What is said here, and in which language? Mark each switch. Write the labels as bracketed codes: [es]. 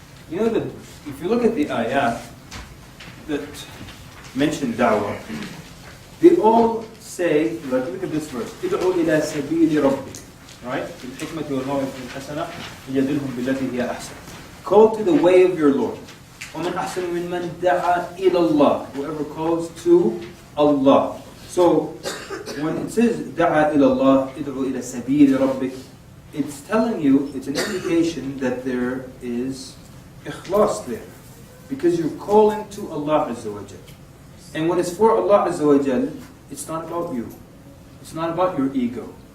[en] That if you look at the ayat that mention da'wah, they all say, look at this verse, [ar] ادعوا إلى سبيل ربك, [en] right? [ar] بالحكمة والموعظة الحسنة يجادلهم بالتي هي أحسن. [en] Call to the way of your Lord. [ar] ومن أحسن ممن دعا إلى الله. [en] Whoever calls to Allah. So when it says [ar] دعا إلى الله, ادعوا إلى سبيل ربك, [en] it's telling you, it's an indication that there is ikhlas there, because you're calling to Allah Azza wa Jal. And when it's for Allah Azza wa Jal, it's not about you. It's not about your ego.